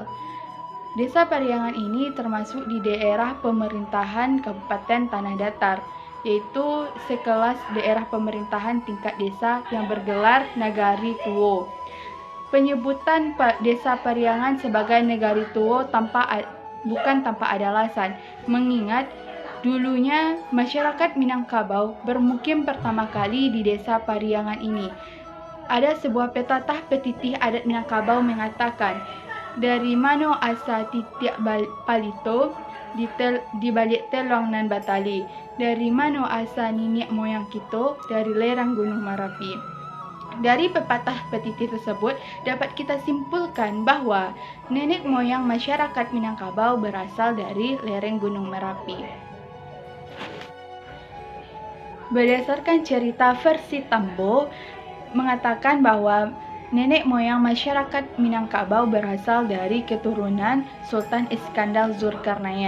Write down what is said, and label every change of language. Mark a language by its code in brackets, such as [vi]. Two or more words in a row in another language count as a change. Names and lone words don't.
[id] Desa Pariangan ini termasuk di daerah pemerintahan Kabupaten Tanah Datar, yaitu sekelas daerah pemerintahan tingkat desa yang bergelar Nagari Tuo. Penyebutan Desa Pariangan sebagai Nagari Tuo bukan tanpa ada alasan, mengingat dulunya masyarakat Minangkabau bermukim pertama kali di Desa Pariangan ini. Ada sebuah petatah petitih adat Minangkabau mengatakan, [min] dari mano asa titiak palito di balik telong nan batali, dari mano asa niniak moyang kita dari lereng Gunung Merapi. [id] Dari pepatah petitih tersebut dapat kita simpulkan bahwa nenek moyang masyarakat Minangkabau berasal dari lereng Gunung Merapi. Berdasarkan cerita versi Tambo mengatakan bahwa nenek moyang masyarakat Minangkabau berasal dari keturunan Sultan Iskandar Zulkarnain.